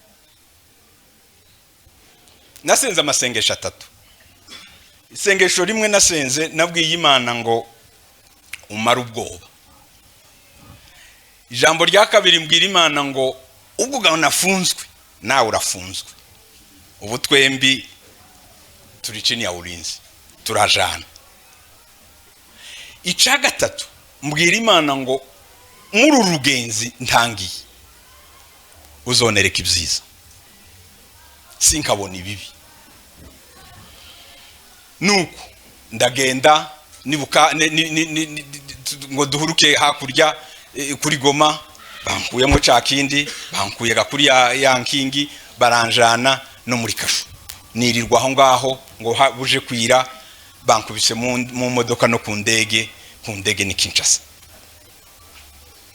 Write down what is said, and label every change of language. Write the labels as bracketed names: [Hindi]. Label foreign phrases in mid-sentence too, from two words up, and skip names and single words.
[Rundi] Nasenze amasengesho atatu, isengesho rimwe nasenze nabwiye Imana ngo umara ubwoba, ijambo rya kabiri mbwira Imana ngo ubwo nafunzwe nawe urafunzwe, ubu twembi turi [Swahili] chini ya ulinzi [Rundi] turajana, ica gatatu mbwira Imana ngo muri urugenzi ntangiye uzonereka ibyiza sinkabona ibibi, nuko ndagenda nibuka ngo duhuruke hakurya kuri Goma, bankuyemo cakindi bankuye kuri ya nkingi baranjana no muri Kashu, nirirwa aho ngaho ngo buje kwira bankubise mu modoka no ku ndege ni Kinshasa,